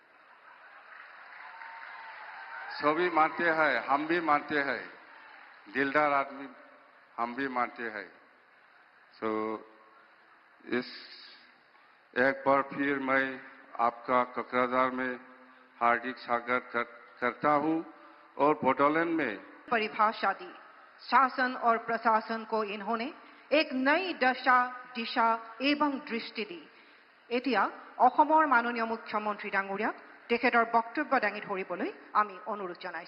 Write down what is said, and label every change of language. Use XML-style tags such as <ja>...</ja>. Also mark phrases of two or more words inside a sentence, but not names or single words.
<hi>सभी मानते हैं हम भी मानते हैं दिलदार आदमी हम भी मानते हैं तो इस एक बार फिर मैं आपका ककराझार में हार्दिक स्वागत करता हूं और बोडोलैंड में परिभाषा दी शासन और प्रशासन को इन्होंने एक नई दशा दिशा एवं दृष्टि दी एतिया</hi> <as>অসমৰ মাননীয় মুখ্যমন্ত্ৰী ডাঙৰীয়াক তেখেতৰ বক্তব্য দাঙি ধৰিবলৈ আমি অনুৰোধ জনাইছো।</as>